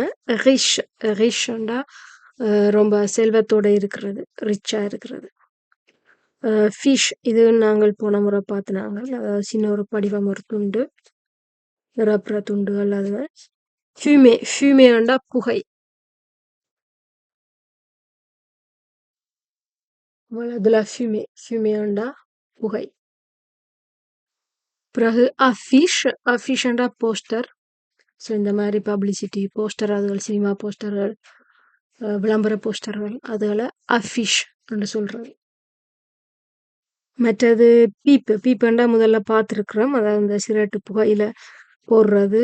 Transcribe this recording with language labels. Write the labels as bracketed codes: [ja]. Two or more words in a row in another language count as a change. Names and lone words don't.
[ta] ரிஷ், ரிஷ் என்றா ரொம்ப செல்வத்தோட இருக்கிறது, ரிச்சா இருக்கிறது. ஃபிஷ், இது நாங்கள் போன முறை பார்த்தினாங்க. சின்ன ஒரு படிவம், ஒரு துண்டு, நிரப்புற துண்டுகள். அது ஃபியூமே, ஃபியூமே என்றா புகை. [fr] de la fumée, fumée [ta] என்றா புகை. பிறகு அஃபிஷ், அஃபிஷ் என்றா போஸ்டர். ஸோ இந்த மாதிரி பப்ளிசிட்டி போஸ்டர், அதுகள் சினிமா போஸ்டர்கள், விளம்பர போஸ்டர்கள், அதுகளை அஃபிஷ் என்று சொல்றது. மற்றது பீப்பு, பீப்புண்டா முதல்ல பார்த்துருக்குறோம், அதாவது இந்த சிரட்டு புகையில போடுறது.